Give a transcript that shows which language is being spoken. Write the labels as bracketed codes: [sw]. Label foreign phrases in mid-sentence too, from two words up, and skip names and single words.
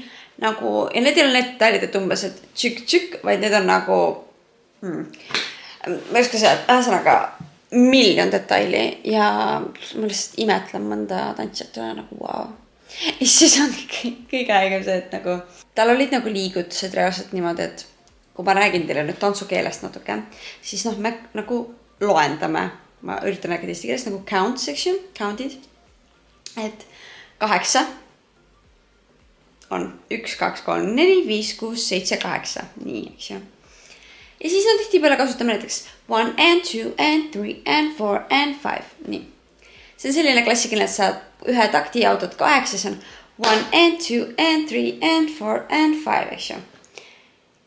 [et] Nagu, ja need ei ole need detailid, et umbes, et tšükk, vaid need on nagu, ma ei oska see, ühesõnaga miljon detaili ja ma lihtsalt imetlen mõnda tantsijat üle nagu wow. Ja siis on kõige aegem see, et nagu tal olid nagu liigutused reaalselt niimoodi, et kui ma räägin teile nüüd tantsukeelest natuke, siis noh, me nagu loendame. Ma üritan rääkida eesti keeles nagu [en] count section, [et] countid. Et 8 on 1, 2, 3, 4, 5, 6, 7, 8. Nii, eks ju. Ja siis on tihtipeale kasutame näiteks [en] 1 and 2 and 3 and 4 and 5. [et] Nii. See on selline klassikaline, et sa ühe takti jaotad 8, see on [en] 1 and 2 and 3 and 4 and 5, [et] eks ju.